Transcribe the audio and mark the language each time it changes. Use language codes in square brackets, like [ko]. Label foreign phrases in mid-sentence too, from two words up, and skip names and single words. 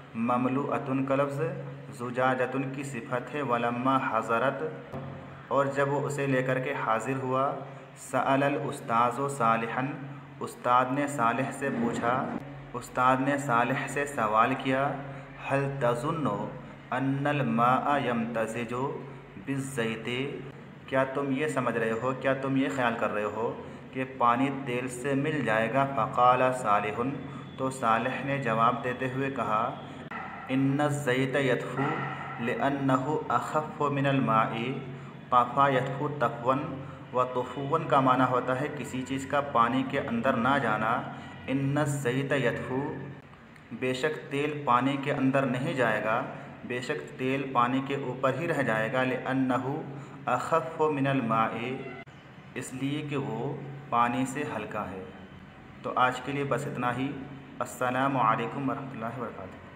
[hi] ममलूअतुन का लफ्ज़ ज़ुजाजतुन की सिफत है। वलम्मा हज़रत, और जब वो उसे लेकर के हाजिर हुआ। [ar] سأل الأستاذ صالحا, [hi] उस्ताद ने सालिह से पूछा, उस्ताद ने सालिह से सवाल किया। [ar] هل تظن أن الماء يمتزج بالزيت, [hi] क्या तुम ये समझ रहे हो, क्या तुम ये ख्याल कर रहे हो कि पानी तेल से मिल जाएगा। [ar] فقال صالح, [hi] तो सालिह ने जवाब देते हुए कहा, [ar] إن الزيت يطفو لأنه أخف من الماء. طفا يطفو طفوا و طفوا [hi] का माना होता है किसी चीज़ का पानी के अंदर ना जाना। [ar] إن الزيت يطفو, [hi] बेशक तेल पानी के अंदर नहीं जाएगा, बेशक तेल पानी के ऊपर ही रह जाएगा। [ar] لأنه أخف من الماء, [hi] इसलिए कि वो पानी से हल्का है। तो आज के लिए बस इतना ही। [ar] السلام عليكم ورحمة الله وبركاته.